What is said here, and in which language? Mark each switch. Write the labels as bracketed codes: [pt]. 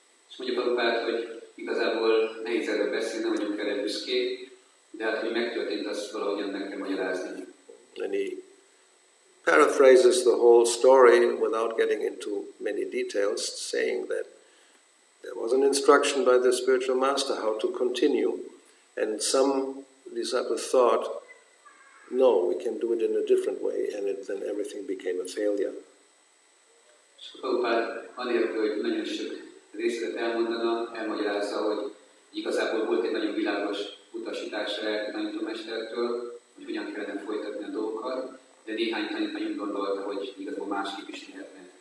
[hu] És mondja Prabhupada, hogy igazából nehéz erről beszélni, nem vagyunk erre büszkék, de hát, hogy megtörtént, azt valahogyan meg kell magyarázni. [en] And he paraphrases the whole story without getting into many details, saying that there was an instruction by the spiritual master how to continue, and some disciples thought, no, we can do it in a different way, and then everything became a failure. [hu] És Prabhupada anélkül, hogy nagyon sok részlet elmagyarázza, hogy igazából volt egy nagyon világos utasítás a tanítómestertől, hogy hogyan kellene folytatni a dolgokat, de néhány tanítvány úgy gondolta, hogy igazából másképp is lehetne.